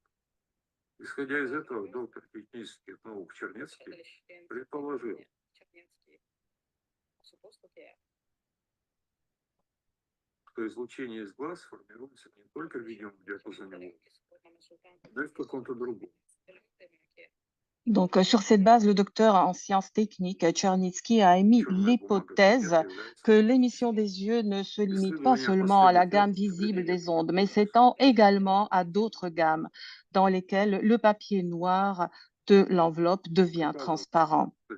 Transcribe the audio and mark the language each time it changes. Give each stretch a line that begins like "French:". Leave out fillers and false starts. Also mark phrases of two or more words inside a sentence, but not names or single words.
Russian: Исходя из этого, доктор технических наук Чернецкий предположил, что излучение из глаз формируется не только в видимом диапазоне волн, но и в каком-то другом.
French: Donc, sur cette base, le docteur en sciences techniques, Tchernitsky, a émis l'hypothèse que l'émission des yeux ne se limite pas seulement à la gamme visible des ondes, mais s'étend également à d'autres gammes dans lesquelles le papier noir de l'enveloppe devient transparent.